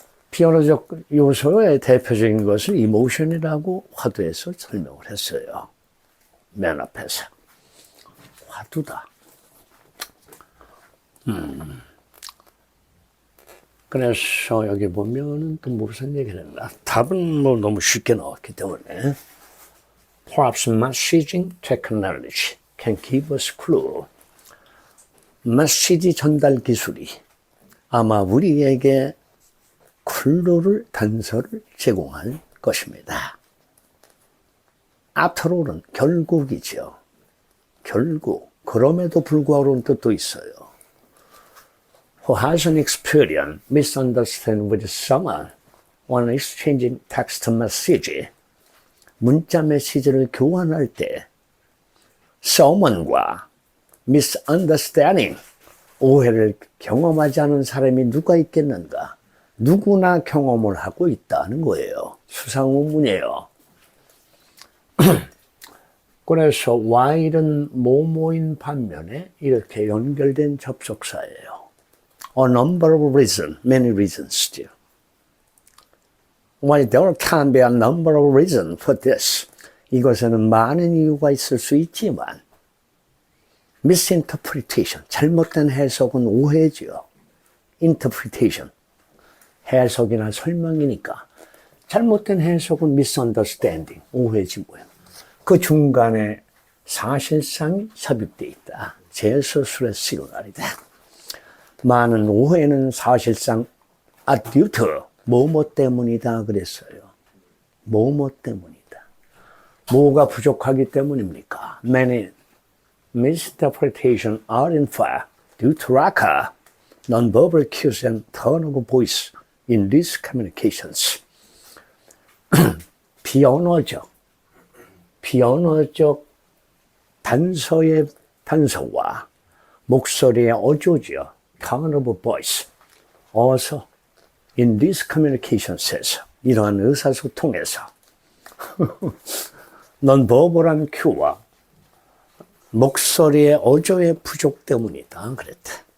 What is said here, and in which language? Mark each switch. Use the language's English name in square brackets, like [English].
[Korean] 비언어적 요소의 대표적인 것을 이모션이라고 화두에서 설명을 했어요. 맨 앞에서. 화두다. 그래서 여기 보면은 또 무슨 얘기를 했나? 답은 뭐 너무 쉽게 나왔기 때문에. [English] Perhaps messaging technology can give us clue. [Korean] 메시지 전달 기술이 아마 우리에게 클루를, 단서를 제공할 것입니다. After all은 결국이죠. 결국. 그럼에도 불구하고는 뜻도 있어요. [English] Who has an experience misunderstand with someone when exchanging text message. [Korean] 문자 메시지를 교환할 때 someone과 misunderstanding, 오해를 경험하지 않은 사람이 누가 있겠는가? 누구나 경험을 하고 있다는 거예요. 수상의문이에요. 그래서 while은 뭐뭐인 반면에 이렇게 연결된 접속사예요. [English] A number of reasons, many reasons. While there can be a number of reasons for this, [Korean] 이것에는 많은 이유가 있을 수 있지만 [English] misinterpretation, [Korean] 잘못된 해석은 오해지요. interpretation, 해석이나 설명이니까. 잘못된 해석은 misunderstanding, 오해지 뭐야. 그 중간에 사실상이 삽입되어 있다. 제 서술의 시그널이다. 많은 오해는 사실상 due to 뭐뭐 때문이다 그랬어요. 뭐뭐 때문이다. 뭐가 부족하기 때문입니까? [English] Many misinterpretations are in fact due to lack of non-verbal cues and tone of voice in these communications. [Korean] 비언어적 단서의 단서와 목소리의 어조죠. [English] tone of voice. [Korean] 어서 [English] in these communications [Korean] 에서 이러한 의사소통에서 non-verbal한 큐와 목소리의 어조의 부족 때문이다 그랬다.